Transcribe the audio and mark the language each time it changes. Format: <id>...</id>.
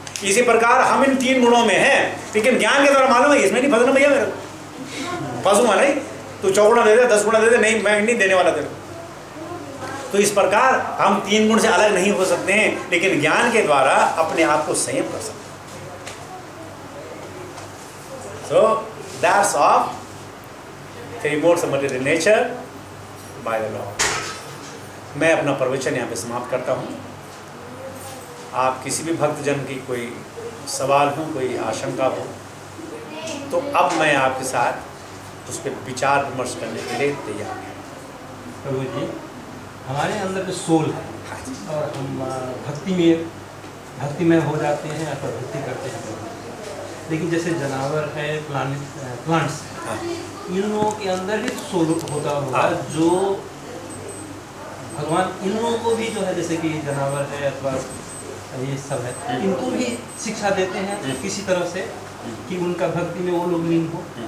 <hi>इसी प्रकार हम इन 3 गुणों में हैं, लेकिन ज्ञान के द्वारा मालूम है इसमें नहीं फंसना भैया, मेरे फंसूंगा नहीं. तू 4 गुना दे दे, 10 गुना दे दे, नहीं मैं नहीं देने वाला तेरे. तो इस प्रकार हम 3 गुण से अलग नहीं हो सकते हैं, लेकिन ज्ञान के द्वारा अपने आप को संयम कर सकते हैं.</hi> <en>So that's of 3 modes of material nature by the Lord.</en> <hi>मैं अपना प्रवचन यहाँ पे समाप्त करता हूँ. आप किसी भी भक्तजन की कोई सवाल हो, कोई आशंका हो, तो अब मैं आपके साथ उस पर विचार विमर्श करने के लिए तैयार हूँ. प्रभु जी, हमारे अंदर जो सोल है और हम भक्ति में हो जाते हैं अथवा भक्ति करते हैं, लेकिन जैसे जानवर है, प्लांट्स, इन लोगों के अंदर भी सोल होता होगा, जो भगवान इन लोगों को भी जो है जैसे कि जानवर है अथवा ये सब है, इनको भी शिक्षा देते हैं किसी तरह से कि उनका भक्ति में वो लोग लीन हो.</hi>